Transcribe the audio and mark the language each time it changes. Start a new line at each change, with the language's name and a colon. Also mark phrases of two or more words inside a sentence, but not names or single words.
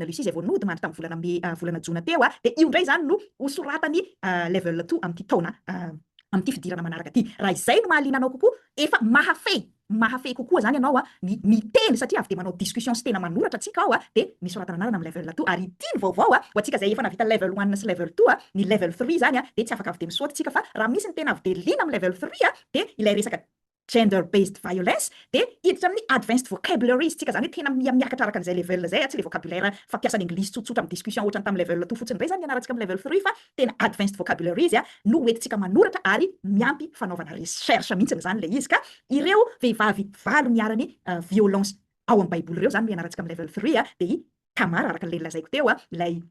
Malagasy: Lucie zay vao nody mandry tamin'ny volana jona teo dia io ndray zany no hosoratany level 2 amin'ity taona amin'ity fidirana manaraka ty raha izay no mahaliana anao kokoa efa mahafey kokoa zany ianao miteny satria avy de manao discussion sy tena manoratra atsika ao dia misoratana anarana amin'ny level 2 ary ity ny vaovao ho antsika zay efa navita level 1 sy level 2 ny level 3 zany dia tsy afaka avy de misaoty tsika fa raha misy ny tena avy de lina amin'ny level 3 dia ilay resaka
English: gender based violence
Malagasy: dia hiditra amin'ny
English: advanced vocabularies
Malagasy: tsika zany hoe tena miakatra araka an'izay level zay tsy le vocabulaire fampiasany anglisy tsotsotra amin'ny discussion ohatrany tamin'ny level 2 fotsiny ray zany ianaratsika amin'ny level 3 fa tena
English: advanced vocabularies
Malagasy: no hoentintsika manoratra ary miampy fanaovana recherche mihitsiny zany le izy ka ireo vehivavy valo miarany violence ao amin'ny baiboly ireo zany no ianaratsika amin'ny level 3 dia i Tamara araka le lazaiko teo ilay